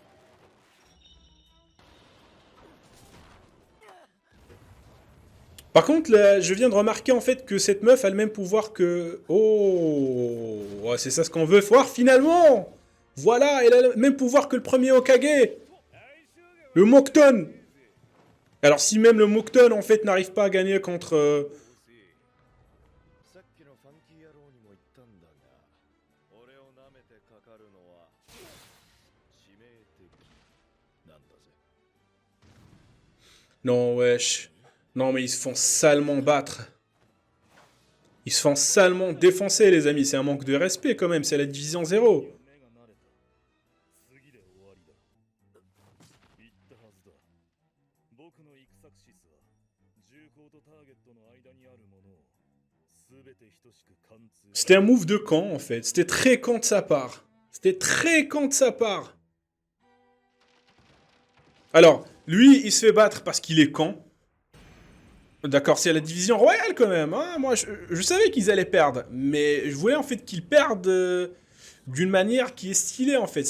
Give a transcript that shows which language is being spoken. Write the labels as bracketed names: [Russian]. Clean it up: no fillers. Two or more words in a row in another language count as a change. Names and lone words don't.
[French] Par contre, là, je viens de remarquer en fait que cette meuf a le même pouvoir que... Oh, ouais, c'est ça ce qu'on veut voir finalement. Voilà, elle a le même pouvoir que le premier Hokage. Le Mokton. Alors si même le Mokton en fait n'arrive pas à gagner contre... [Japanese] さっきのファンキー野郎にも言ったんだが、俺を舐めてかかるのは致命的なんだぜ。 [French] Non, wesh. Non, mais ils se font salement battre. Ils se font salement défoncer, les amis. C'est un manque de respect quand même. C'est la division 0. [Japanese] 目が慣れた。次で終わりだ。言ったはずだ。僕のイクサクシスは銃口とターゲットの間にあるものを全て等しく貫通。 [French] C'était un move de camp en fait. C'était très camp de sa part. C'était très camp de sa part. Alors, lui, il se fait battre parce qu'il est camp. D'accord, c'est la division royale quand même. Hein. Moi, je savais qu'ils allaient perdre. Mais je voulais en fait qu'ils perdent d'une manière qui est stylée en fait.